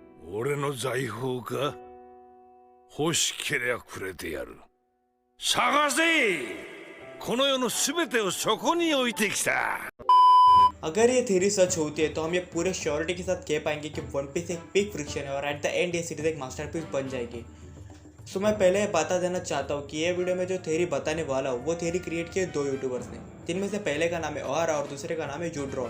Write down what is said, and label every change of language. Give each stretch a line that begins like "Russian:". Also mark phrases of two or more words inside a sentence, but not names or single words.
Japanese: 俺の財宝か欲しけりゃくれてやる。探せ、この世の全てをそこに置いてきた。
Hindi: अगर ये थ्योरी सच होती है तो हम ये पूरे श्योरिटी के साथ कह पाएंगे कि वन पीस एक
English: pic friction
Hindi: है और
English: at the end
Hindi: ये सीरीज एक मास्टरपीस बन जाएगी। सो मैं पहले ये बता देना चाहता हूँ कि ये वीडियो में जो थ्योरी बताने वाला हूँ वो थ्योरी क्रिएट किए दो यूट्यूबर्स ने, जिनमें से पहले का नाम है ओहारा और दूसरे का नाम है जूड्रॉन।